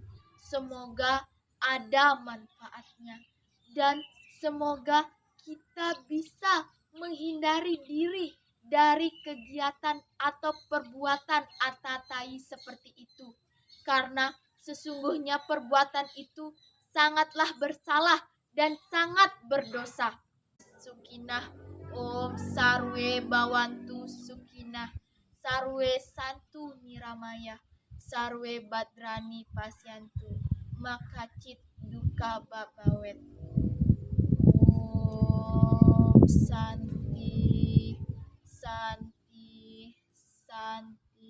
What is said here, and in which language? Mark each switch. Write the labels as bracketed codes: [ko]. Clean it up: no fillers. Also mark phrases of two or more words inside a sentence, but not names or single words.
[id] Semoga ada manfaatnya, dan semoga kita bisa menghindari diri dari kegiatan atau perbuatan atatai seperti itu, karena sesungguhnya perbuatan itu sangatlah bersalah dan sangat berdosa. [sa] Sukinah, Om Sarwe Bawantu Sukinah, Sarwe Santu Niramaya, Sarwe Badrani Pasyantu, Makacit Duka Babawet. Om Santi, Santi, Santi.